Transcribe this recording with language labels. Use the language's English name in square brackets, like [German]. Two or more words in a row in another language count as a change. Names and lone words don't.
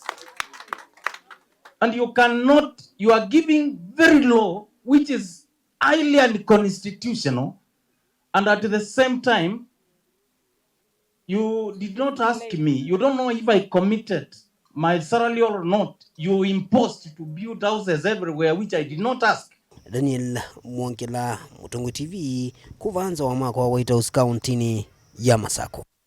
[English] And you are giving very low, which is highly unconstitutional, and at the same time, you did not ask me. You don't know if I committed my salary or not. You imposed to build houses everywhere, which I did not ask. [Kamba] Daniel Mwankila, Mutungu TV, kuvanza wa mwaka wa White House County ya Masaku.